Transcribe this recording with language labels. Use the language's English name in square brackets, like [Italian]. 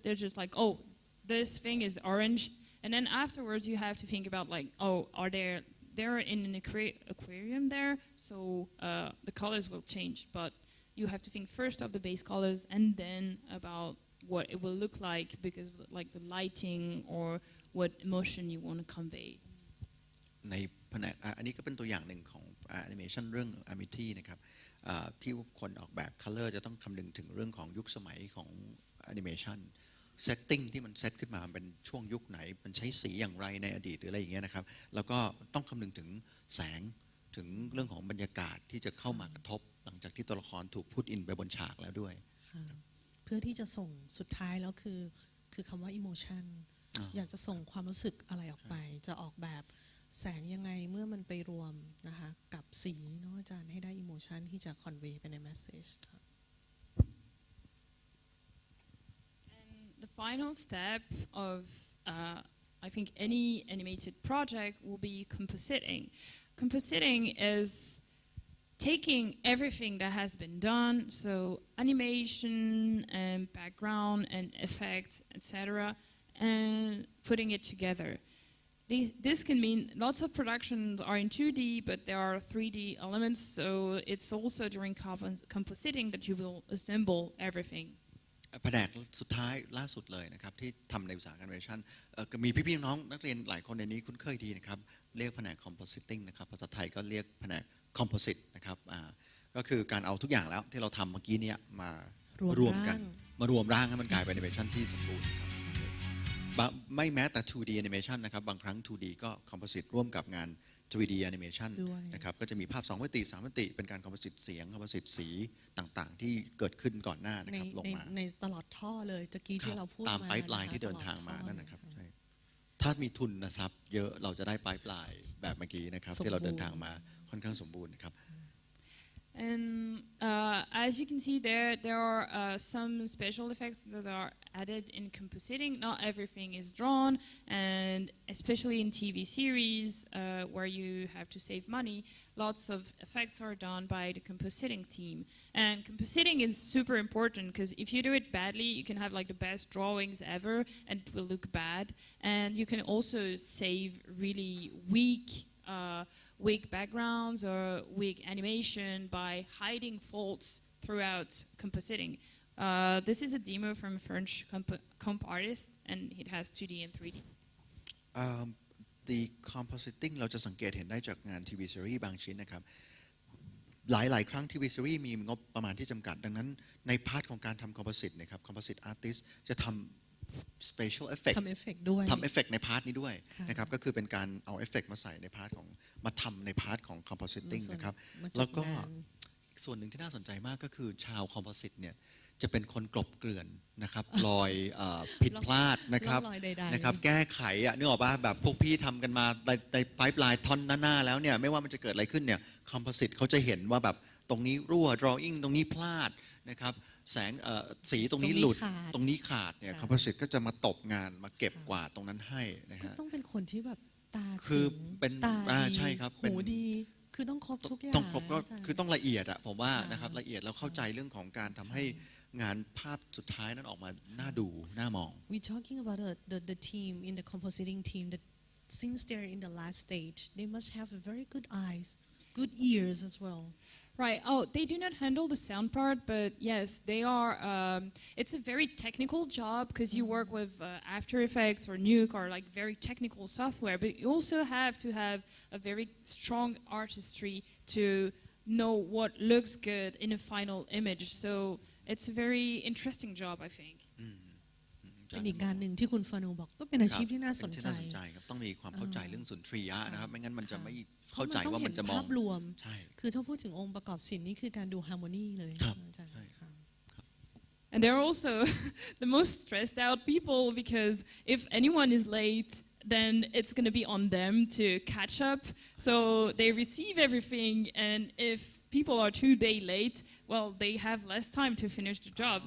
[English] They're just like, oh, this thing is orange, and then afterwards you have to think about like, oh, are they're in an aquarium there, so the colors will change, but you have to think first of the base colors and then about what it will look like because of, like the lighting or what emotion you want to convey. [Thai] ในแผนกอันนี้ก็เป็นตัวอย่างหนึ่งของแอนิเมชันเรื่อง Amity นะครับที่คนออกแบบ color จะต้องคำนึงถึงเรื่องของยุคสมัยของแอนิเมชัน setting ที่มันเซตขึ้นมาเป็นช่วงยุคไหนมันใช้สีอย่างไรในอดีตหรืออะไรอย่างเงี้ยนะครับแล้วก็ต้องคำนึงถึงแสงถึงเรื่องของบรรยากาศที่จะเข้ามากระทบหลังจากที่ตัวละครถูกพุทอินไปบนฉากแล้วด้วย เพื่อที่จะส่งสุดท้ายแล้วคือคำว่า emotion อยากจะส่งความรู้สึกอะไรออกไปจะออกแบบแสงยังไงเมื่อมันไปรวมนะคะกับสีเนาะอาจารย์ให้ได้ emotion ที่จะ convey ไปใน message ค่ะ [English] And the final step of I think any animated project will be compositing. Compositing is taking everything that has been done, so animation and background and effects, etc., and putting it together. This can mean lots of productions are in 2D, but there are 3D elements, so it's also during compositing that you will assemble everything. [Thai] แผนกสุดท้ายล่าสุดเลยนะครับที่ทำในอุตสาหกรรมแอนิเมชันมีพี่ๆน้องนักเรียนหลายคนในนี้คุ้นเคยดีนะครับเรียกแผนก compositing นะครับภาษาไทยก็เรียกแผนก composite นะครับก็คือการเอาทุกอย่างแล้วที่เราทำเมื่อกี้นี้มารวมกันมารวมร่างให้มันกลายเป็นแอนิเมชันที่สมบูรณ์ครับไม่แม้แต่ 2D animation นะครับบางครั้ง 2D ก็ composite ร่วมกับงาน 3D animation นะครับก็จะมีภาพ2มิติ3มิติเป็นการ composite เสียง composite สีต่างๆที่เกิดขึ้นก่อนหน้านะครับลงมา ในตลอดท่อเลยตะกี้ที่เราพูดมา ตามไพป์ไลน์ที่เดินทางมานั่นนะครับใช่ถ้ามีทุนทรัพย์เยอะเราจะได้ไพป์ไลน์แบบเมื่อกี้นะครับที่เราเดินทางมาค่อนข้างสมบูรณ์ครับ [English] And as you can see there are some special effects that are added in compositing. Not everything is drawn, and especially in TV series where you have to save money, lots of effects are done by the compositing team. And compositing is super important because if you do it badly, you can have like the best drawings ever and it will look bad. And you can also save really weak backgrounds or weak animation by hiding faults throughout compositing. This is a demo from French comp artist, and it has 2D and 3D. The compositing [Thai] เราจะสังเกตเห็นได้จากงานทีวีซีรีส์บางชิ้นนะครับหลายๆครั้งทีวีซีรีส์มีงบประมาณที่จำกัดดังนั้นในพาร์ทของการทำ composite นะครับ composite artist จะทำ special effect ทำเอฟเฟกต์ด้วย ทำเอฟเฟกต์ในพาร์ทนี้ด้วยนะครับก็คือเป็นการเอาเอฟเฟกต์มาใส่ในพาร์ทของมาทำในพาร์ทของ compositing นะครับแล้วก็ส่วนหนึ่งที่น่าสนใจมากก็คือชาว composite เนี่ยจะเป็นคนกลบเกลื่อนนะครับรอยผิดพลาดนะครับแก้ไขนึกออกป่ะแบบพวกพี่ทำกันมาในไพป์ไลน์ท่อนหน้าแล้วเนี่ยไม่ว่ามันจะเกิดอะไรขึ้นเนี่ย composite เขาจะเห็นว่าแบบ ตรงนี้รั่ว drawing ตรงนี้พลาดนะครับแสงสีตรงนี้หลุดตรงนี้ขาดเนี่ยคอมโพสิตก็จะมาตบงานมาเก็บกวาดตรงนั้นให้นะฮะ ต้องเป็นคนที่แบบตา คือเป็น ตาดี ใช่ครับ หูดีคือต้องครบทุกอย่าง ต้องครบก็คือต้องละเอียดอะผมว่านะครับละเอียดแล้วเข้าใจเรื่องของการทำให้งานภาพสุดท้ายนั้นออกมาน่าดูน่ามอง [English] We talking about the team in the compositing team that since they're in the last stage they must have a very good eyes good ears as well Right. Oh, they do not handle the sound part, but yes, they are. It's a very technical job because you work with After Effects or Nuke or like very technical software, but you also have to have a very strong artistry to know what looks good in a final image. So it's a very interesting job, I think. [Thai] เป็นอีกการหนึ่งที่คุณฟานูบอกก็เป็นอาชีพที่น่าสนใจ ครับต้องมีความเข้าใจเรื่องสุนทรียะนะครับไม่งั้นมันจะไม่เข้าใจว่ามันจะมอง ภาพรวม ใช่ คือถ้าพูดถึงองค์ประกอบศิลป์นี่คือการดูฮาร์โมนีเลย ครับ [English] And they're also the most stressed out people because if anyone is late, then it's going to be on them to catch up. So they receive everything, and if people are 2 days late, well, they have less time to finish the job.